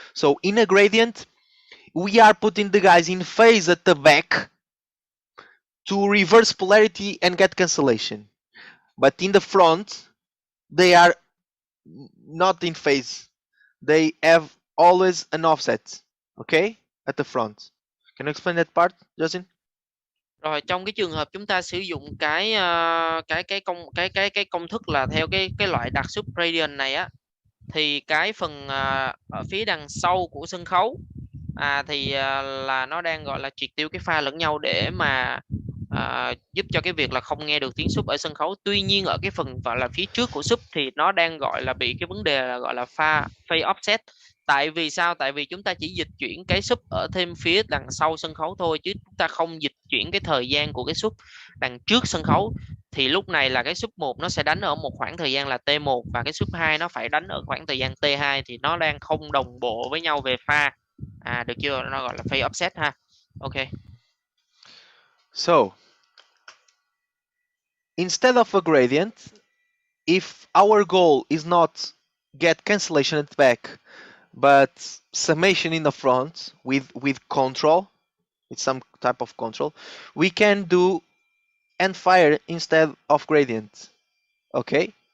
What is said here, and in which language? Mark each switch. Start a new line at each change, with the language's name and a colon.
English: So in a gradient, we are putting the guys in phase at the back to reverse polarity and get cancellation. But in the front, they are not in phase. They have always an offset, okay? At the front. Can you explain that part, Justin?
Vietnamese: Rồi trong cái trường hợp chúng ta sử dụng cái công thức là theo cái loại đặt sub gradient này á, thì cái phần ở phía đằng sau của sân khấu thì là nó đang gọi là triệt tiêu cái pha lẫn nhau để mà giúp cho cái việc là không nghe được tiếng sub ở sân khấu. Tuy nhiên ở cái phần gọi là phía trước của sub thì nó đang gọi là bị cái vấn đề là gọi là phase offset. Tại vì sao? Tại vì chúng ta chỉ dịch chuyển cái sub ở thêm phía đằng sau sân khấu thôi, chứ chúng ta không dịch chuyển cái thời gian của cái sub đằng trước sân khấu. Thì lúc này là cái sub 1 nó sẽ đánh ở một khoảng thời gian là T1 và cái sub 2 nó phải đánh ở khoảng thời gian T2, thì nó đang không đồng bộ với nhau về pha. Được chưa? Nó gọi là phase offset ha. Ok.
English: So, instead of a gradient, if our goal is not get cancellation at the back, but summation in the front with control, with some type of control, we can do end fire instead of gradient. Okay.